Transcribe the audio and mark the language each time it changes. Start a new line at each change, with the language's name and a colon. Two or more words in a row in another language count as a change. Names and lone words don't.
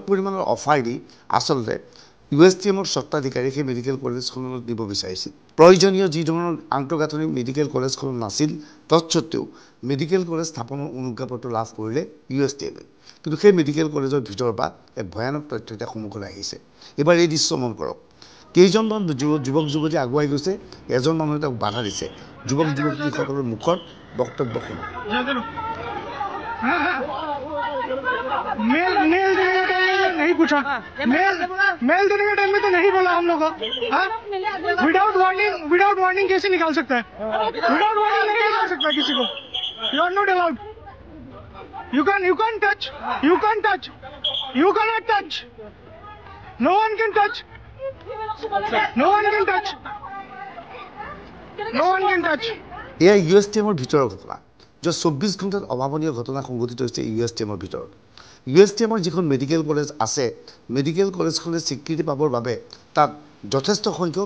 Assamese: পৰিমাণৰ অফাৰ দি আচলতে USTMৰ স্বত্বাধিকাৰী সেই
English: medical college
Assamese: দিব বিচাৰিছিল প্ৰয়োজনীয় যি ধৰণৰ আন্তঃগাঁথনি
English: medical college
Assamese: নাছিল তৎসত্ত্বেও
English: medical college
Assamese: স্থাপনৰ অনুজ্ঞাপত্ৰ লাভ কৰিলে USTMে কিন্তু সেই
English: medical college
Assamese: ভিতৰৰ পৰা এক ভয়ানক তথ্য এটা সন্মুখলৈ আহিছে এবাৰ এই দৃশ্য মন কৰক কেইজনমান যুৱক যুৱতী আগুৱাই গৈছে এজন মানুহে তাক বাধা দিছে যুৱক যুৱতীসকলৰ মুখত বক্তব্য শুনো
Hindi: मेल देने का टाइम में नहीं पूछा मेल देने का टाइम में तो नहीं बोला हम लोग
English: without warning
Hindi: कैसे निकाल सकता है
English: without warning
Hindi: नहीं निकाल सकता किसी को
English: you are not allowed you can't touch you cannot touch no one can touch
Assamese: এয়া USTMৰ ভিতৰৰ ঘটনা যে 24 ঘণ্টাত অভাৱনীয় ঘটনা সংঘটিত হৈছে USTMৰ ভিতৰত USTMৰ যিখন
English: medical college
Assamese: আছে
English: medical college
Assamese: স্বীকৃতি পাবৰ বাবে তাত যথেষ্ট সংখ্যক